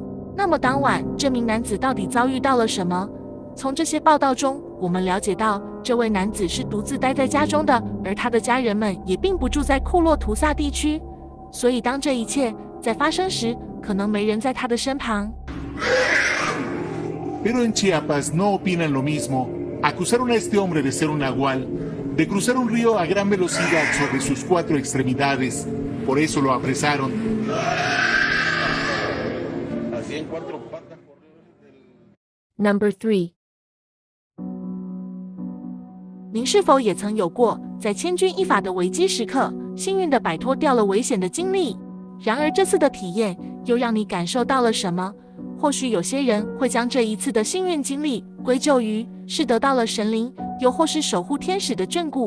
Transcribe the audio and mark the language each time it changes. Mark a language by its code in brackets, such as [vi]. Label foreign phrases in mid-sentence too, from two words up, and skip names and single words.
[zh] 那么当晚，这名男子到底遭遇到了什么？从这些报道中，我们了解到，这位男子是独自待在家中的，而他的家人们也并不住在库洛图萨地区。所以，当这一切在发生时，可能没人在他的身旁。 [es] Pero en Chiapas no opinan lo mismo. Acusaron a este hombre de ser un nahual, de cruzar un río a gran velocidad sobre sus 4 extremidades. Por eso lo apresaron. Así en 4 patas corrió desde [en] Number 3. [zh] 您是否也曾有过在千钧一发的危机时刻， 幸运地摆脱掉了危险的经历。然而这次的体验又让你感受到了什么？或许有些人会将这一次的幸运经历归咎于是得到了神灵，又或是守护天使的眷顾。